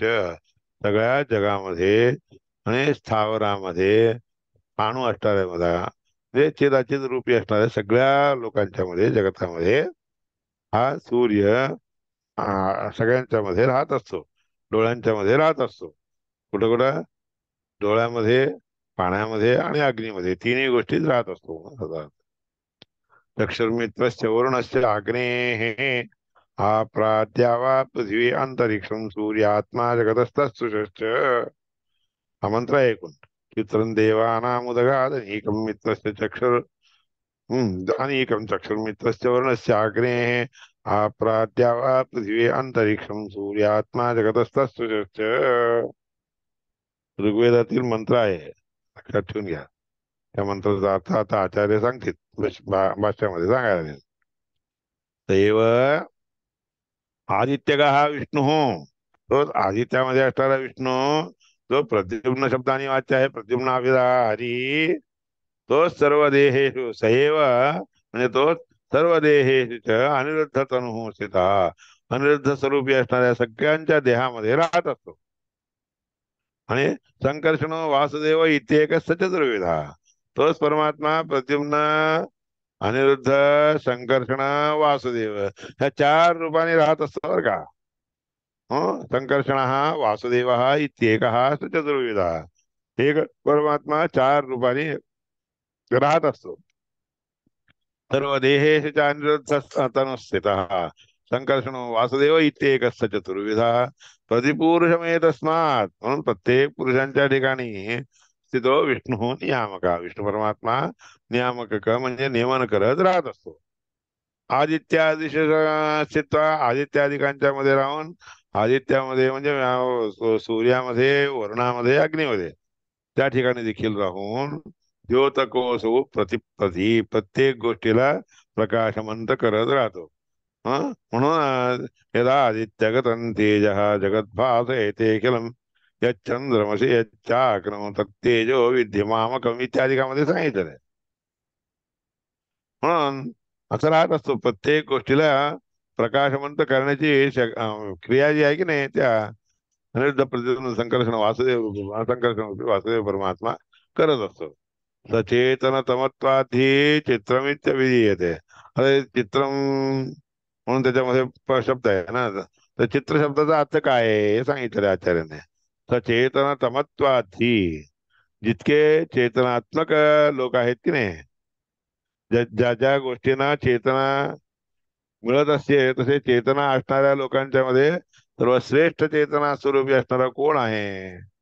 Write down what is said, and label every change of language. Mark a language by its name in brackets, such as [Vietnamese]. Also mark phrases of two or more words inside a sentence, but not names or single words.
[Marathi] सगळ्या जगामध्ये आणि स्थावरामध्ये अणू असणाऱ्या मध्ये म्हणजे चिराचित रूपी असणाऱ्या सगळ्या लोकांच्या मध्ये, जगतामध्ये हा सूर्य सगळ्यांच्या मध्ये राहत असतो. डोळ्यांच्या मध्ये राहत असतो. कुठं कुठं? डोळ्यामध्ये, पाण्यामध्ये आणि अग्नीमध्ये, तिन्ही गोष्टीत राहत असतो सदा. [Sanskrit] चक्षुर्मित्रस्य वरुणस्य अग्नेः आप्राद्यावा पृथ्वी अंतरिक्षम सूर्यात्मा जगतस्तुश्च. [Marathi] हा मंत्र आहे ऐकून. [Sanskrit] चित्रं देवानामुदगाद एकं मित्रस्य चक्षुर अनेकं चक्षुर्मित्रस्य वरुणस्य अग्नेः आप्राद्यावा पृथ्वी अंतरिक्षम सूर्यात्मा जगतस्तुश्च. [Marathi] ऋग्वेदातील मंत्र आहे, लक्षात ठेवून घ्या. त्या मंत्राचा अर्थ आता आचार्य सांगतील भाष्यामध्ये सांगायला. दैव आदित्य का हा विष्णू हो. तो आदित्यामध्ये असणारा विष्णू जो प्रद्युम्न शब्दाने वाच्य आहे, प्रद्युम्नाभिधारी. तो [Sanskrit] सर्व देहेषु सैव [Marathi] म्हणजे तो [Sanskrit] सर्व देहेषु च अनिरुद्ध तनुः स्थिता. [Marathi] अनिरुद्ध स्वरूपी असणाऱ्या सगळ्यांच्या देहामध्ये राहत असतो. [Sanskrit] आणि संकर्षण वासुदेव इत्येकस्य चतुर्विधा. [Marathi] तोच परमात्मा प्रद्युम्न, अनिरुद्ध, संकर्षण, वासुदेव ह्या चार रूपाने राहत असतो बरं का. [Sanskrit] हो, संकर्षण वासुदेव इत्येक चतुर्विधा. [Marathi] एक परमात्मा चार रूपाने राहत असतो. [Sanskrit] सर्व देहेषु च अनिरुद्ध तनुस्थितः संकर्षण वासुदेव इत्येकस्य चतुर्विधा प्रतिपुरुषमेतस्मात्. [Marathi] म्हणून प्रत्येक पुरुषांच्या ठिकाणी स्थितो विष्णू नियामक. विष्णू परमात्मा नियामक म्हणजे नियमन करत राहत असतो. [Sanskrit] आदित्यादी स्थित्व [Marathi] आदित्यादिकांच्या मध्ये राहून, आदित्यामध्ये म्हणजे सूर्यामध्ये, वरुणामध्ये, अग्नीमध्ये त्या ठिकाणी देखील राहून [Sanskrit] द्योतकोसो प्रतिप्रती [Marathi] प्रत्येक गोष्टीला प्रकाशमंत करत राहतो. म्हणून [Sanskrit] यदा आदित्यगतं तेजः जगद्भासयते अखिलं यच्चंद्रमसि यच्चाग्नौ तत्तेजो विद्यमामकम् [Marathi] इत्यादिकामध्ये सांगितलं. म्हणून असं राहत असतो. प्रत्येक गोष्टीला प्रकाशवंत करण्याची क्रिया जी आहे की नाही, त्या अनिरुद्ध प्रतिद्वंद संकर्षण वासुदेव संकर्षण वासुदेव परमात्मा करत असतो. [Sanskrit] सचेतन तमत्वाधी चित्रमित्य विधीयते. [Marathi] अरे चित्रम म्हणून त्याच्यामध्ये शब्द आहे ना, तर चित्र शब्दाचा अर्थ काय आहे हे सांगितलं आचार्याने. [Sanskrit] सचेतन तमत्वाधी, [Marathi] जितके चेतनात्मक लोक आहेत की नाही, ज्या ज्या गोष्टींना चेतना मिळत असते, तसे चेतना असणाऱ्या लोकांच्या मध्ये सर्वश्रेष्ठ चेतना स्वरूपी असणारा कोण आहे?